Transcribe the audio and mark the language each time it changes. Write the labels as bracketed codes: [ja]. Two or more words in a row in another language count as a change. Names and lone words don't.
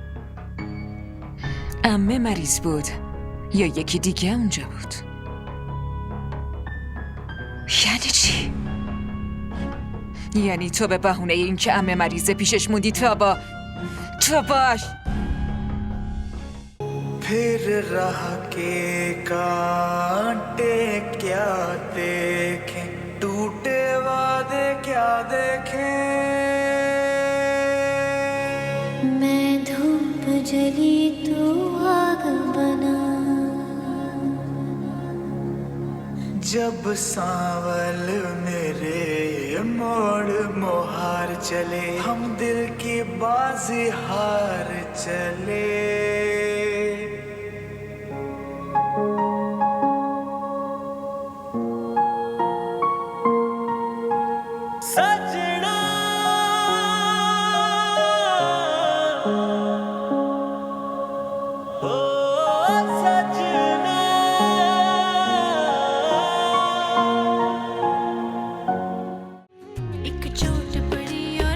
[fa] عمه مریض بود یا یکی دیگه اونجا بود؟ یعنی چی؟ یعنی تو به بهونه این که عمه مریضه پیشش موندی تا باش [hi] फिर राह के कांटे क्या देखें, टूटे वादे क्या देखें। मैं धूप जली तू आग बना, जब सांवल मेरे मोड़ मोहार चले, हम दिल की बाजी हार चले। सजना ओ सजना, एक चोट पड़ी और